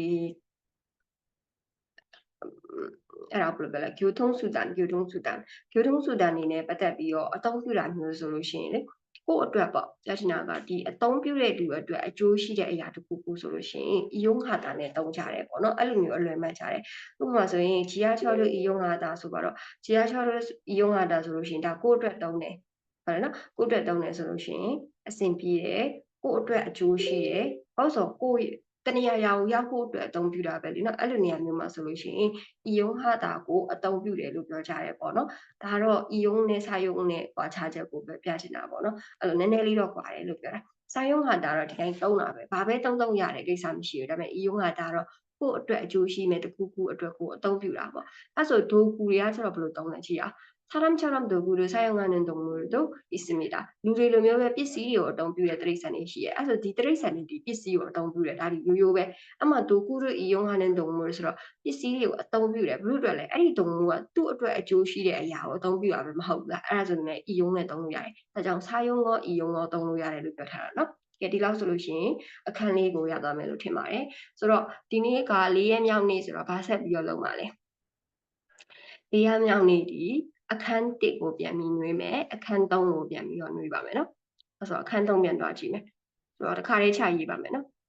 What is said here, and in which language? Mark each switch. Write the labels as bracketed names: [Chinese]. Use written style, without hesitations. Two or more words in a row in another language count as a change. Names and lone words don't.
[Burmese] အဲ့ဒါဘယ်လိုပြောလဲ교통수단အနေနဲ့ပတ်သက်ပြီးတော့အသုံးပြုတာမျိုးဆိုလို့ရှိရင်လေကိုယ့်အတွက်ပေါ့ပြချင်တာကဒီအသုံးပြုတဲ့လူအတွက်အကျိုးရှိတဲ့အရာတစ်ခုခုဆိုလို့ရှိရင် 이용하다 နဲ့သုံးကြတယ်ပေါ့နော်အဲ့လို မျိုးအလွယ်မှတ်ကြတယ်ဥပမာဆိုရင် [Korean] 지하철을 이용하다 [Burmese] ဆိုတော့ [Korean] 지하철을 이용하다 [Burmese] ဆိုလို့ရှိရင်ဒါကိုယ့်အတွက်သုံးတယ်ဟုတ်တယ်နော်ကိုယ့်အတွက်သုံးတယ်ဆိုလို့ရှိရင်အဆင်ပြေတယ်ကိုယ့် အတွက်အကျိုးရှိတယ်ဟုတ်ဆိုကိုယ့်တနေရာရာကိုရောက်ဖို့အတွက်အသုံးပြုတာပဲလေနော်အဲ့လိုနေရာမျိုးမှာဆိုလို့ရှိရင် 이용하다 ကိုအသုံးပြုတယ်လို့ပြောကြတယ်ပေါ့နော်ဒါတော့ 이용 နဲ့ 사용 နဲ့ကွာခြားချက်ကိုပဲပြချင်တာပေါ့နော်အဲ့လိုနည်းနည်းလေးတော့ကွာတယ်လို့ပြောတာ사용하다တော့ဒီတိုင်းသုံးတာပဲဘာပဲသုံးရတယ်ကိစ္စမရှိဘူးဒါပေမဲ့ 이용하다တော့ကိုယ့်အတွက်အကျိုးရှိမဲ့တခုခုအတွက်ကိုအသုံးပြုတာပေါ့အဲ့ဆိုဒိုကူတွေကကျတော့ဘယ်လိုသုံးလဲကြည့်အောင် [Korean] 사람처럼 도구를 사용하는 동물도 있습니다. [Burmese] လူတွေလိုမျိုးပဲပစ္စည်းတွေကိုအသုံးပြုတဲ့တိရစ္ဆာန်တွေရှိရဲ့အဲ့ဆိုဒီတိရစ္ဆာန်တွေဒီပစ္စည်းကိုအသုံးပြုတယ်ဒါဒီရိုးရိုးပဲအမှဒိုကူတို့ [Korean] 이용하는 동물 [Burmese] ဆိုတော့ပ စ္စည်းတွေကိုအသုံးပြုတယ်ဘလို့အတွက်လဲအဲ့ဒီ동물ကသူ့အတွက်အကျိုးရှိတဲ့အရာကိုအသုံးပြုတာပဲမဟုတ်ဘူးလားအဲ့ဒါဆိုရင်이용နဲ့သုံးလို့ရတယ်ဒါကြောင့်사용ရော이용ရောသုံးလို့ရတယ်လို့ပြောထားတာနော်ကဲဒီလောက်ဆိုလို့ရှိရင်အခန်းလေးကိုရသွားမယ်လို့ထင်ပါတယ်ဆိုတော့ဒီနေ့က4ရက်မြောက်နေ့ဆိုတော့ဗာဆက်ပြီးတော့လုပ်ပါလေ4ရက်မြောက်နေ့ဒီအခန်း1ကိုပြန်ပြီးနှွေးမယ်အခန်း3ကိုပြန်ပြီးတော့နှွေးပါမယ်နော်အဲ့ဆိုအခန်း3ပြန်သွားကြည့်မယ်ဆိုတော့တစ်ခါလေးချရေးပါမယ်နော်